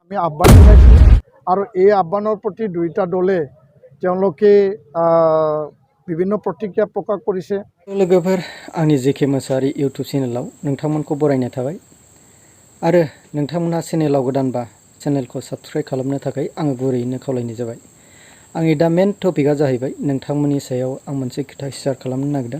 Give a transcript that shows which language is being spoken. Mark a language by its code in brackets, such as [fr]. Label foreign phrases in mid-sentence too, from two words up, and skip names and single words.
[as] আমি আহ্বান জনাইছোঁ আৰু এই আহ্বানৰ প্ৰতি দুইটা দলে তেওঁলোকে বিভিন্ন প্ৰতিক্ৰিয়া প্ৰকাশ কৰিছে। [brx] लोगोफोर आंनि जेके मोसाहारि इउटुब चेनेलाव नोंथांमोनखौ बरायनाय थाबाय आरो नोंथांमोनहा चेनेलाव गोदानबा चेनेलखौ साबस्क्राइब खालामनो थाखाय आङो गुरैयैनो खावलायनाय जाबाय। आंनि दा [en] main topic [brx] जाहैबाय नोंथांमोननि सायाव आं मोनसे खोथा शेयार खालामनो नागिरदों।